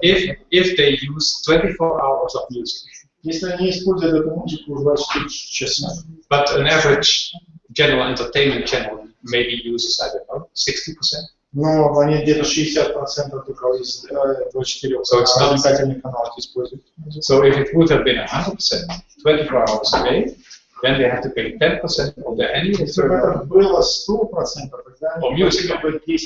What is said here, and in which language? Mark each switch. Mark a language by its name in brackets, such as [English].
[English] If they use 24 hours of music. [Russian] Если они используют эту музыку 24 часа. [English] But an average general entertainment channel maybe uses, I don't know, 60%. [Russian] Но они где-то 60% только из 24 развлекательных каналов используют. [English] So if it would have been 100%, 24 hours a day, then they have to pay 10% of their annual [Russian] Если бы это было 100%, тогда они бы 10%.